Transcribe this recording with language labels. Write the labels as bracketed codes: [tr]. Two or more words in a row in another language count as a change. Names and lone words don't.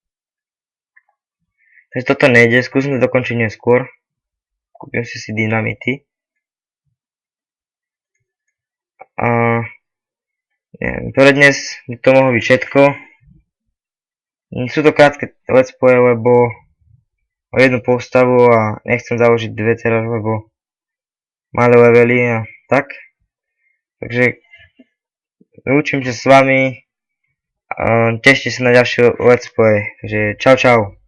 [sk] Takže toto nejde, skúsim to dokončiť neskôr. Kúpim si dynamity. A neviem, pre dnes by to mohlo byť všetko. Sú to krátke [en] let's play, [sk] lebo o jednu postavu a nechcem založiť dve teraz, lebo malé levely a tak. Takže učím sa s vami a tešite sa na ďalšie [en] let's play. [sk] Takže čau čau.